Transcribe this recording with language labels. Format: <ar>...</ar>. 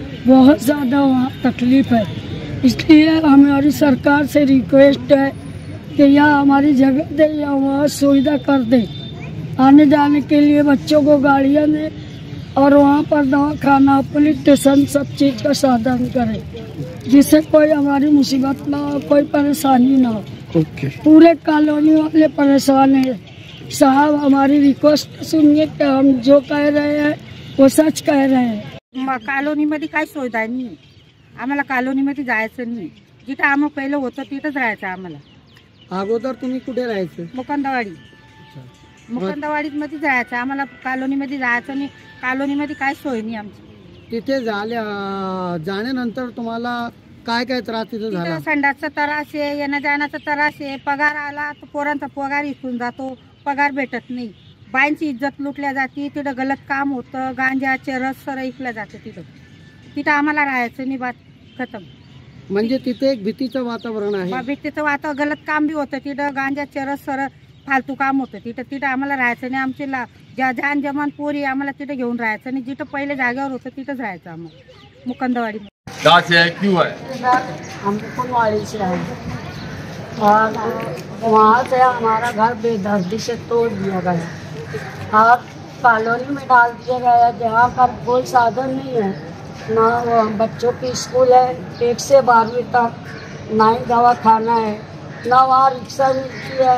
<hi>बहुत ज़्यादा वहाँ तकलीफ है। इसलिए हमारी सरकार से रिक्वेस्ट है कि यहाँ हमारी जगह दे या वहाँ सुविधा कर दे, आने जाने के लिए बच्चों को गाड़ियाँ दे और वहाँ पर दवाखाना, पुलिस स्टेशन, सब चीज़ का साधन करे, जिससे कोई हमारी मुसीबत ना हो, कोई परेशानी ना हो। पूरे कॉलोनी वाले परेशान है। साहब हमारी रिक्वेस्ट सुनिए कि हम जो कह रहे हैं वो सच कह रहे हैं।</hi> <mr>कॉलोनीमध्ये काही सुविधा नाही, आम्हाला कॉलोनीमध्ये जायचं नाही। जिथं आम्ही पहिलं होतं तिथंच राहायचं आम्हाला। अगोदर तुम्ही कुठे राहायचं? मुकंदवाडी, मुकंदवाडीमध्ये जायचं आम्हाला, कॉलोनीमध्ये जायचं नाही। कॉलोनीमध्ये काही सोय नाही आमची। तिथे जाण्यानंतर तुम्हाला काय काय त्रास तिथे झाला? संडासचा त्रास आहे, येण्या जाण्याचा त्रास आहे। पगार आला तर पोरांचा पगार इकून जातो, पगार भेटत नाही। बाईंची इज्जत लुटल्या जाते, तिथं गलत काम होतं, गांजा चरस सर ऐकल्या जातं तिथं आम्हाला राहायचं नाही।</mr> <hi>बात खतम।</hi> <mr>म्हणजे तिथे एक भीतीचं वातावरण आहे। भीतीचं वातावरण, गलत काम बी होतं तिथं, गांजा चरस सर फालतू काम होतं तिथं आम्हाला राहायचं नाही। आमचे जान जमान पोरी आम्हाला तिथं घेऊन राहायचं नाही। जिथं पहिले जागेवर होतं तिथंच राहायचं आम्हाला, मुकंदवाडी।</mr> <hi>कहाँ से है, क्यों है? हम कुनवाड़ी से आए और वहाँ से हमारा घर बेदर्दी से तोड़ दिया गया और कॉलोनी में डाल दिया गया, जहाँ पर कोई साधन नहीं है। ना बच्चों की स्कूल है 1 से 12वीं तक, ना ही दवाखाना है, ना वहाँ रिक्शा मिलती है।</hi>